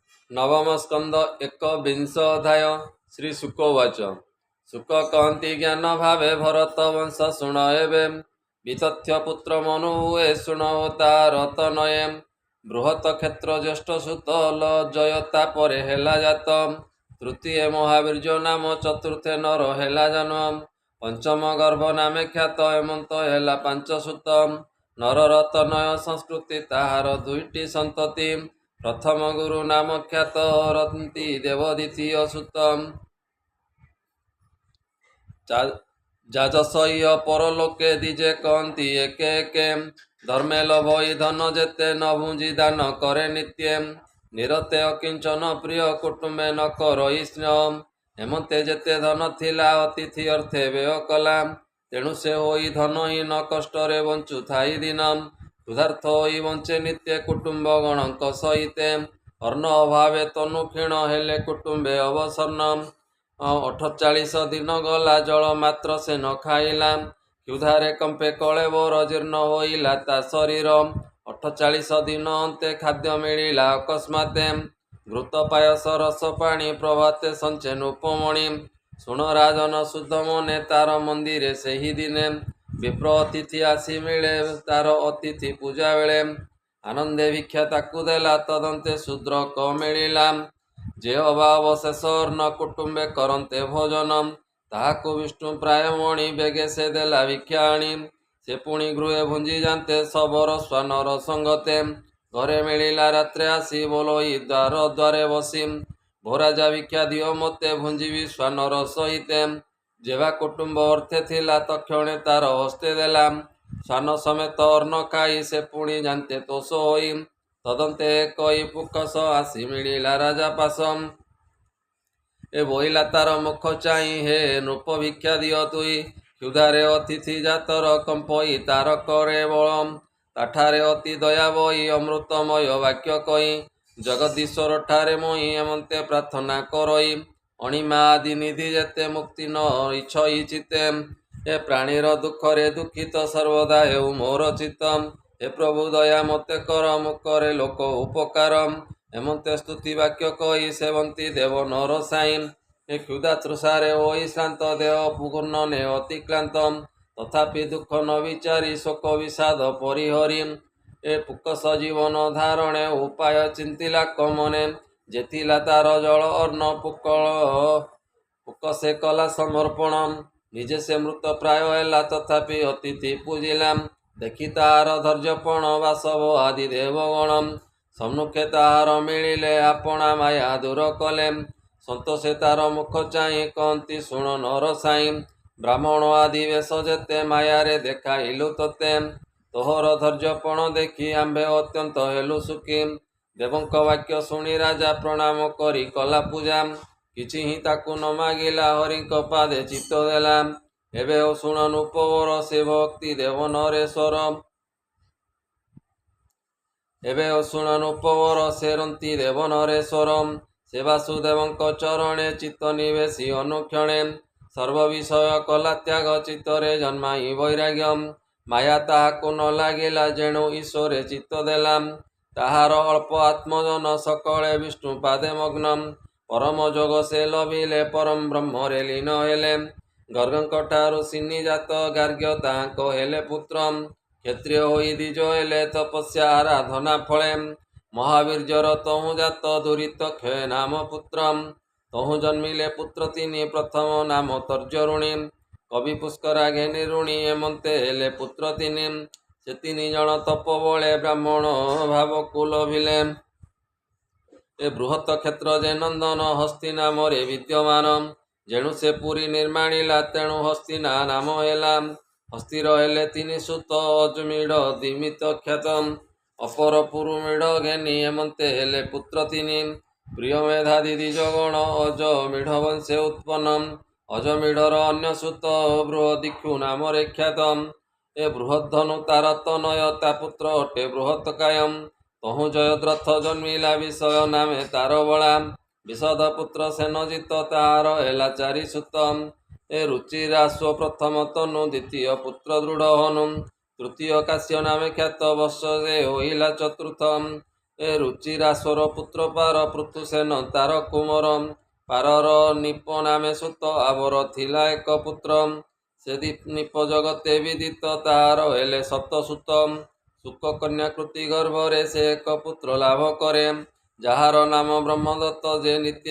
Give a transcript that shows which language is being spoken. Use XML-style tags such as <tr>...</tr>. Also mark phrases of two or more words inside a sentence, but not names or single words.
<or>ନବମ ସ୍କନ୍ଦ ଏକ ବିଂଶ ଅଧ୍ୟାୟ ଶ୍ରୀ ଶୁକୋବାଚ। ଶୁକ କହତି ଜ୍ଞାନ ଭାବେ ଭରତ ବଂଶ ଶୁଣ ଏବେ ବିତଥ୍ୟ ପୁତ୍ର ମନୁ ହୁଏ ଶୁଣ ତାର ତନୟେ ବୃହତ କ୍ଷେତ୍ର ଜ୍ୟେଷ୍ଠ ସୁତ ଲଜୟତା ପରେ ହେଲା ଜାତ ତୃତୀୟ ମହାବୀର୍ଯ୍ୟ ନାମ ଚତୁର୍ଥେ ନର ହେଲା ଜନ୍ମ ପଞ୍ଚମ ଗର୍ଭ ନାମେ ଖ୍ୟାତ ହେମନ୍ତ ହେଲା ପାଞ୍ଚ ସୁତ ନରର ତନୟ ସଂସ୍କୃତି ତାହାର ଦୁଇଟି ସନ୍ତତି ପ୍ରଥମ ଗୁରୁ ନାମ ଖ୍ୟାତ ରନ୍ତି ଦେବ ଦ୍ୱିତୀୟ ସୁତମ ଯାଜସହ୍ୟ ପରଲୋକେ ଦିଜେ କହତି ଏକେ ଏକେ ଧର୍ମେ ଲଭଇ ଧନ ଯେତେ ନ ଭୁଞ୍ଜି ଦାନ କରେ ନିତ୍ୟେ ନିରତେ ଅକିଞ୍ଚନ ପ୍ରିୟ କୁଟୁମ୍ବେ ନ କରଇ ସ୍ନେହ ହେମନ୍ତେ ଯେତେ ଧନ ଥିଲା ଅତିଥି ଅର୍ଥେ ବ୍ୟୟ କଲା ତେଣୁ ସେ ହୋଇ ଧନହୀନ କଷ୍ଟରେ ବଞ୍ଚୁ ଥାଇ ଦିନମ କ୍ଷୁଧାର୍ଥ ହୋଇ ବଞ୍ଚେ ନିତ୍ୟ କୁଟୁମ୍ବ ଗଣକ ସହିତେ ଅର୍ଣ ଅଭାବେ ତନୁ କ୍ଷୀଣ ହେଲେ କୁଟୁମ୍ବେ ଅବସନ୍ନ 48 ଦିନ ଗଲା ଜଳ ମାତ୍ର ସେ ନ ଖାଇଲା କ୍ଷୁଧାରେ କମ୍ପେ କଳେବର ଜୀର୍ଣ୍ଣ ହୋଇଲା ତା ଶରୀର 48 ଦିନ ଅନ୍ତେ ଖାଦ୍ୟ ମିଳିଲା ଅକସ୍ମାତେ ଘୃତ ପାୟସ ରସ ପାଣି ପ୍ରଭାତେ ସଞ୍ଚେନ ଉପମଣି ଶୁଣ ରାଜନ ଶୁଦ୍ଧ ମନେ ତାର ମନ୍ଦିରେ ସେହି ଦିନେ ବିପ୍ର ଅତିଥି ଆସି ମିଳେ ତାର ଅତିଥି ପୂଜା ବେଳେ ଆନନ୍ଦେ ଭିକ୍ଷା ତାକୁ ଦେଲା ତଦନ୍ତେ ଶୂଦ୍ର କ ମିଳିଲା ଯେ ଅଭାବ ଶେଷ ନ କୁଟୁମ୍ବେ କରନ୍ତେ ଭୋଜନମ ତାହାକୁ ବିଷ୍ଣୁ ପ୍ରାୟ ମଣି ବେଗେ ସେ ଦେଲା ଭିକ୍ଷା ଆଣି ସେ ପୁଣି ଗୃହେ ଭୁଞ୍ଜି ଜାନତେ ସବର ସ୍ୱାନର ସଙ୍ଗତେ ଘରେ ମିଳିଲା ରାତ୍ରେ ଆସି ବୋଲୋଇ ଦ୍ୱାର ଦ୍ୱାରେ ବସି ଭୋରାଜା ଭିକ୍ଷା ଦିୟୋ ମତେ ଭୁଞ୍ଜିବି ସ୍ୱାନର ସହିତେ ଯେବା କୁଟୁମ୍ବ ଅର୍ଥେ ଥିଲା ତକ୍ଷଣେ ତାର ହସ୍ତେ ଦେଲା ସ୍ୱାନ ସମେତ ଅର୍ଣ ଖାଇ ସେ ପୁଣି ଜାନତେ ତୋଷ ହୋଇ ତଦନ୍ତେ କଇ ପୁକସ ଆସି ମିଳିଲା ରାଜା ପାସମ ଏ ବୋଇଲା ତାର ମୁଖ ଚାଇ ହେ ନୃପ ଭିକ୍ଷା ଦିୟୋ ତୁଇ କ୍ଷୁଧାରେ ଅତିଥି ଜାତର କମ୍ପଇ ତାର କରେ ବଳମ ତାଠାରେ ଅତି ଦୟା ବଇ ଅମୃତମୟ ବାକ୍ୟ କଇ ଜଗଦୀଶ୍ୱର ଠାରେ ମୁଇ ଏମନ୍ତେ ପ୍ରାର୍ଥନା କରଇ ଅଣିମା ଆଦି ନିଧି ଯେତେ ମୁକ୍ତି ନ ଇଚ୍ଛଇ ଚିତେ ହେ ପ୍ରାଣୀର ଦୁଖରେ ଦୁଖିତ ସର୍ବଦା ହେଉ ମୋର ଚିତ୍ତମ ହେ ପ୍ରଭୁ ଦୟା ମତେ କର ମୁକରେ ଲୋକ ଉପକାରମ ହେମନ୍ତେ ସ୍ତୁତି ବାକ୍ୟ କହି ସେବନ୍ତି ଦେବ ନର ସାଇଁ ହେ କ୍ଷୁଧା ତୃଷାରେ ହୋଇ ଶ୍ରାନ୍ତ ଦେହ ପୂର୍ଣ୍ଣ ନେ ଅତିକ୍ରାନ୍ତମ ତଥାପି ଦୁଖ ନ ବିଚାରି ଶୋକ ବିଷାଦ ପରିହରିମ ଏ ପୁକସ ଜୀବନ ଧାରଣେ ଉପାୟ ଚିନ୍ତିଲା କମନେ ଯେଥିଲା ତାର ଜଳ ଅର୍ଣ ପୁକସେ କଲା ସମର୍ପଣମ ନିଜେ ସେ ମୃତ ପ୍ରାୟ ହେଲା ତଥାପି ଅତିଥି ପୂଜିଲା ଦେଖି ତାର ଧୈର୍ଯ୍ୟପଣ ବାସବ ଆଦି ଦେବଗଣମ ସମ୍ମୁଖେ ତାହାର ମିଳିଲେ ଆପଣା ମାୟା ଦୂର କଲେ ସନ୍ତୋଷେ ତାର ମୁଖ ଚାହି କହତି ଶୁଣ ନର ସାଇ ବ୍ରାହ୍ମଣ ଆଦି ବେଶ ଯେତେ ମାୟାରେ ଦେଖାଇଲୁ ତୋତେ ତୋହର ଧୈର୍ଯ୍ୟପଣ ଦେଖି ଆମ୍ଭେ ଅତ୍ୟନ୍ତ ହେଲୁ ସୁଖୀ ଦେବଙ୍କ ବାକ୍ୟ ଶୁଣି ରାଜା ପ୍ରଣାମ କରି କଲା ପୂଜା କିଛି ହି ତାକୁ ନ ମାଗିଲା ହରିଙ୍କ ପାଦେ ଚିତ୍ତ ଦେଲା ଏବେ ଶୁଣନ ଉପବର ସେ ଭକ୍ତି ଦେବ ନରେଶ୍ୱର ଏବେ ଶୁଣନ ଉପବର ସେ ରନ୍ତି ଦେବ ନରେଶ୍ୱର ସେ ବାସୁଦେବଙ୍କ ଚରଣେ ଚିତ୍ତ ନିବେଶି ଅନୁକ୍ଷଣେ ସର୍ବ ବିଷୟ କଲା ତ୍ୟାଗ ଚିତ୍ତରେ ଜନ୍ମାଇ ବୈରାଗ୍ୟମ ମାୟା ତାହାକୁ ନ ଲାଗିଲା ଯେଣୁ ଈଶ୍ୱରେ ଚିତ୍ତ ଦେଲା ତାହାର ଅଳ୍ପ ଆତ୍ମଜନ ସକଳେ ବିଷ୍ଣୁ ପାଦେ ମଗ୍ନମ ପରମ ଯୋଗ ସେ ଲଭିଲେ ପରମ ବ୍ରହ୍ମରେ ଲୀନ ହେଲେ ଗର୍ଗଙ୍କ ଠାରୁ ସିନ୍ନୀ ଜାତ ଗାର୍ଗ୍ୟ ତାହାଙ୍କ ହେଲେ ପୁତ୍ରମ କ୍ଷତ୍ରିୟ ହୋଇ ଦ୍ୱିଜ ହେଲେ ତପସ୍ୟା ଆରାଧନା ଫଳେ ମହାବୀର୍ଯ୍ୟର ତହୁ ଜାତ ଦୁରିତ କ୍ଷୟ ନାମ ପୁତ୍ରମ ତହୁ ଜନ୍ମିଲେ ପୁତ୍ର ତିନି ପ୍ରଥମ ନାମ ତର୍ଜରୁଣୀ କବି ପୁଷ୍କରା ଘେନି ଋଣୀ ହେମନ୍ତେ ହେଲେ ପୁତ୍ର ତିନି ସେ 3 ଜନ ତପ ବଳେ ବ୍ରାହ୍ମଣ ଭାବକୁ ଲଭିଲେ ଏ ବୃହତ କ୍ଷେତ୍ର ଯେ ନନ୍ଦନ ହସ୍ତୀ ନାମରେ ବିଦ୍ୟମାନ ଯେଣୁ ସେ ପୁରୀ ନିର୍ମାଣିଲା ତେଣୁ ହସ୍ତିନା ନାମ ହେଲା ହସ୍ତିର ହେଲେ 3 ସୁତ ଅଜମିଡ଼ ଦିମିତ ଖ୍ୟାତମ ଅପର ପୁରୁମିଡ଼ ଘେନି ହେମନ୍ତେ ହେଲେ ପୁତ୍ର 3 ପ୍ରିୟ ମେଧାଦି ଦ୍ୱିଜଗଣ ଅଜମିଡ଼ ବଂଶେ ଉତ୍ପନ୍ନମ ଅଜମିଡ଼ର ଅନ୍ୟ ସୁତ ବୃହଦିକ୍ଷୁ ନାମରେ ଖ୍ୟାତମ ଏ ବୃହଦ୍ଧନୁ ତାରତନୟ ତା ପୁତ୍ର ଅଟେ ବୃହତ୍ କାୟମ ତହୁ ଜୟଦ୍ରଥ ଜନ୍ମିଲା ବିଷୟ ନାମେ ତାର ବଳା ବିଶଦ ପୁତ୍ର ସେନଜିତ ତାହାର ହେଲା 4 ସୁତମ ଏ ରୁଚିରାଶ୍ୱ ପ୍ରଥମ ତନୁ ଦ୍ୱିତୀୟ ପୁତ୍ର ଦୃଢ଼ ହନୁ ତୃତୀୟ କାଶ୍ୟ ନାମେ ଖ୍ୟାତ ବର୍ଷ ଯେ ହୋଇଲା ଚତୁର୍ଥମ ଏ ରୁଚିରାଶ୍ୱର ପୁତ୍ର ପାର ପୃଥୁସେନ ତାର କୁମର ପାରର ନିପ ନାମେ ସୁତ ଆବର ଥିଲା ଏକ ପୁତ୍ର ସେ ନିପ ଜଗତେ ବିଦିତ ତାହାର ହେଲେ ସତ ସୁତ ସୁକ କନ୍ୟା କୃତି ଗର୍ଭରେ ସେ ଏକ ପୁତ୍ର ଲାଭ କରେ ଯାହାର ନାମ ବ୍ରହ୍ମଦତ୍ତ ଯେ ନିତ୍ୟ</or>